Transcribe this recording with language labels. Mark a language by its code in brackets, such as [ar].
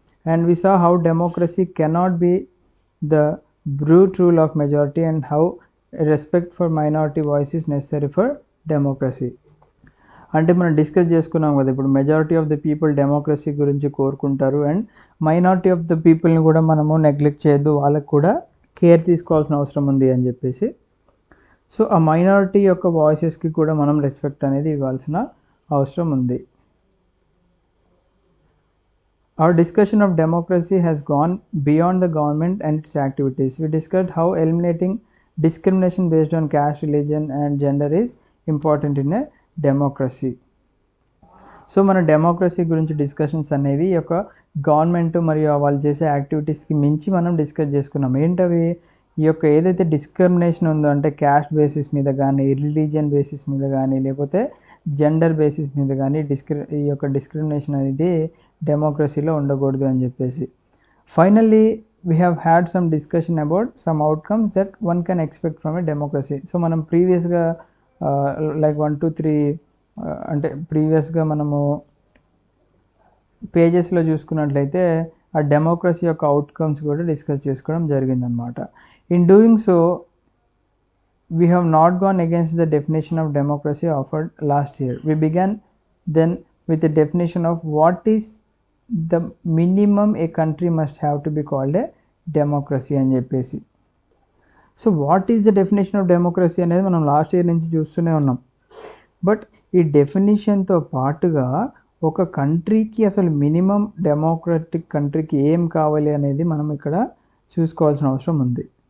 [en] And we saw how democracy cannot be the brute rule of majority and how respect for minority voice is necessary for democracy. [te] అంటే మనం discuss చేసుకున్నాం కదా, ఇప్పుడు majority of the people democracy గురించి కోరుకుంటారు and minority of the పీపుల్ని కూడా మనము నెగ్లెక్ట్ చేయొద్దు, వాళ్ళకు కూడా కేర్ తీసుకోవాల్సిన అవసరం ఉంది అని చెప్పేసి. సో ఆ మైనారిటీ యొక్క వాయిసెస్కి కూడా మనం రెస్పెక్ట్ అనేది ఇవ్వాల్సిన అవసరం ఉంది. [en] Our discussion of democracy has gone beyond the government and its activities. We discussed how eliminating discrimination based on caste, religion and gender is important in a democracy. [te] So మన democracy గురించి discussions అనేవి ఈ యొక్క government మరియు వాళ్ళు చేసే యాక్టివిటీస్కి మించి మనం డిస్కస్ చేసుకున్నాం. ఏంటవి? ఈ యొక్క ఏదైతే డిస్క్రిమినేషన్ ఉందో అంటే క్యాస్ట్ బేసిస్ మీద కానీ, రిలీజియన్ బేసిస్ మీద కానీ, లేకపోతే జెండర్ బేసిస్ మీద కానీ ఈ యొక్క డిస్క్రిమినేషన్ అనేది డెమోక్రసీలో ఉండకూడదు అని చెప్పేసి. [en] Finally we have had some discussion about some outcomes that one can expect from a democracy. [te] So మనం ప్రీవియస్గా లైక్ 1 to 3 అంటే ప్రీవియస్గా మనము పేజెస్లో చూసుకున్నట్లయితే ఆ డెమోక్రసీ యొక్క అవుట్కమ్స్ కూడా డిస్కస్ చేసుకోవడం జరిగిందనమాట. [en] In doing so we have not gone against the definition of democracy offered last year. We began then with a definition of what is the minimum a country must have to be called a democracy [te] అని చెప్పేసి. [en] so what is the definition of democracy [te] అనేది మనం [en] last year [te] నుంచి చూస్తూనే ఉన్నాం. But ఈ డెఫినేషన్తో పాటుగా ఒక కంట్రీకి అసలు మినిమం డెమోక్రటిక్ కంట్రీకి ఏం కావాలి అనేది మనం ఇక్కడ చూసుకోవాల్సిన అవసరం ఉంది.